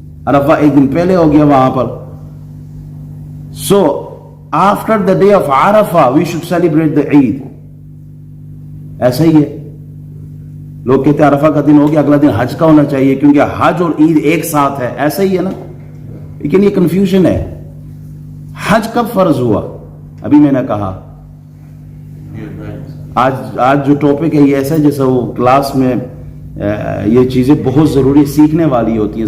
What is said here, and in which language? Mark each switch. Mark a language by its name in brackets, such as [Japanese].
[Urdu] Arafah ایک دن پہلے ہو گیا وہاں پر. [English] So after the day of Arafah we should celebrate the Eid. [Urdu] ایسا ہی ہے. لوگ کہتے ہیں عرفہ کا دن ہو گیا اگلا دن حج کا ہونا چاہیے کیونکہ حج اور عید ایک ساتھ ہے. ایسا ہی ہے نا, لیکن یہ کنفیوژن ہے. حج کب فرض ہوا؟ ابھی میں نے کہا آج جو ٹاپک ہے یہ ایسا ہے جیسے وہ کلاس میں یہ چیزیں بہت ضروری سیکھنے والی ہوتی ہیں.